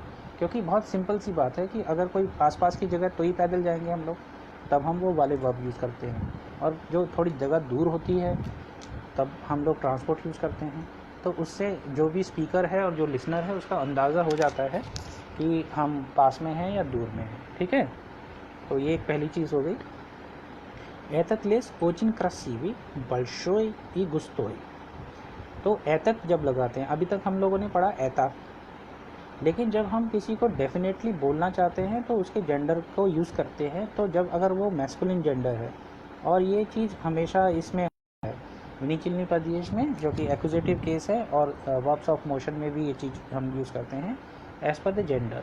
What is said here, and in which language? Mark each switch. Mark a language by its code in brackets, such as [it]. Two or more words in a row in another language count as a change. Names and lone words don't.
[hi] क्योंकि बहुत सिंपल सी बात है कि अगर कोई आसपास की जगह तो ही पैदल जाएंगे हम लोग, तब हम वो वाले [en] verb use [hi] करते हैं. और जो थोड़ी जगह दूर होती है तब हम लोग [en] transport use [hi] करते हैं. तो उससे जो भी स्पीकर है और जो लिसनर है उसका अंदाज़ा हो जाता है कि हम पास में हैं या दूर में हैं. ठीक है, तो ये एक पहली चीज़ हो गई. [ru] Этот лес очень красивый, большой и густой. [hi] तो एतत जब लगाते हैं, अभी तक हम लोगों ने पढ़ा एता, लेकिन जब हम किसी को डेफिनेटली बोलना चाहते हैं तो उसके जेंडर को यूज़ करते हैं. तो जब अगर वो [en] masculine gender [hi] है, और ये चीज़ हमेशा इसमें है [ru] винительный падеж [hi] में जो कि [en] accusative case [hi] है, और [en] verbs of motion [hi] में भी ये चीज़ हम यूज़ करते हैं [en] as per the gender.